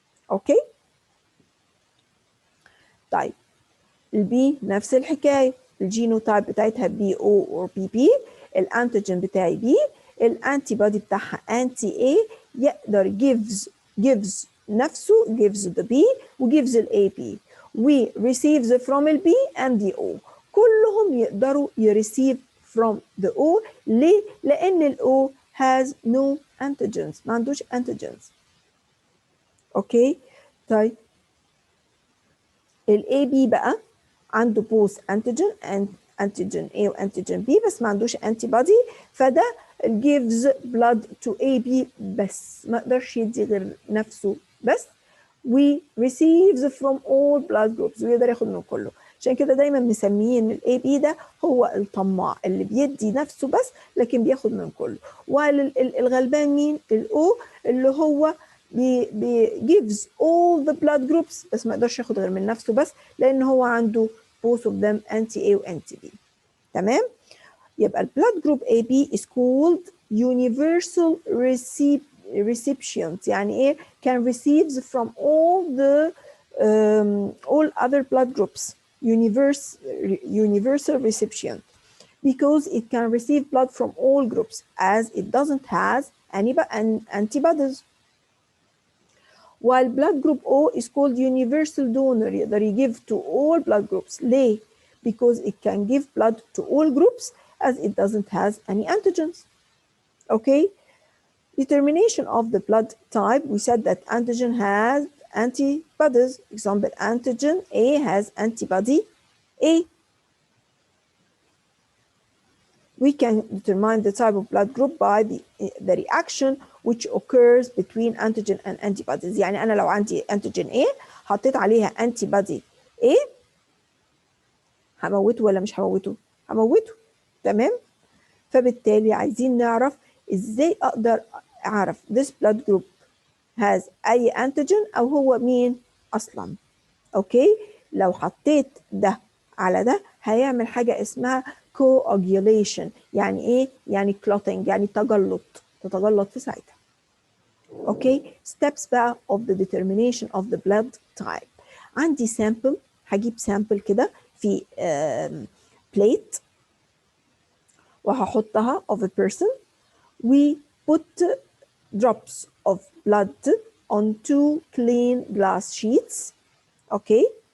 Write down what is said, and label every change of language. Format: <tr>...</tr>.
<ar>اوكي طيب البي نفس الحكايه، الجينوتايب بتاعتها بي او اور بي بي، الانتيجين بتاعي بي، الانتي بودي بتاعها انتي اي، يقدر gives نفسه</ar> <en>gives the B</en> <ar>و gives ال AB و receives from ال B and the O. كلهم يقدروا يreceive from the O. ليه؟ لأن ال O</ar> <en>has no antigens،</en> <ar>ما عندوش antigens. اوكي طيب ال AB بقى عنده both antigen and antigen A و antigen B بس ما عندوش antibody، فده gives blood to AB بس ما قدرش يدي غير نفسه بس و</ar> <en>receives from all blood groups</en> <ar>ويقدر ياخد من كله. عشان كده دايما مسميين ال AB ده هو الطماع اللي بيدي نفسه بس لكن بياخد من كله. والغلبان مين؟ ال O اللي هو</ar> <en>gives all the blood groups</en> <ar>بس ما يقدرش ياخد غير من نفسه بس لان هو عنده both of them anti A و anti B. تمام، يبقى</ar> <en>ال blood group AB is called universal recipient.</en> <ar>يعني ايه؟</ar> <en>can receives from all the all other blood groups. Universal recipient because it can receive blood from all groups as it doesn't have any antibodies. While blood group O is called universal donor،</en> <ar>يقدر يجيب</ar> <en>to all blood groups. ليه؟ Because it can give blood to all groups as it doesn't have any antigens. Okay? Determination of the blood type, we said that antigen has antibodies. Example, antigen A has antibody A. We can determine the type of blood group by the reaction which occurs between antigen and antibodies.</en> <ar>يعني أنا لو عندي antigen A حطيت عليها antibody A هموته ولا مش هموته؟ هموته، تمام؟ فبالتالي عايزين نعرف ازاي اقدر اعرف</ar> <en>this blood group has</en> <ar>اي antigen او هو مين اصلا. اوكي، لو حطيت ده على ده هيعمل حاجة اسمها coagulation. يعني ايه؟ يعني clotting، يعني تتجلط في ساعتها.</ar> <en>Okay, steps بقى of the determination of the blood type.</en> <ar>عندي sample، هجيب sample كده في plate وهحطها of a person.</ar> <en>We put drops of blood on 2 clean glass sheets. Okay.</en>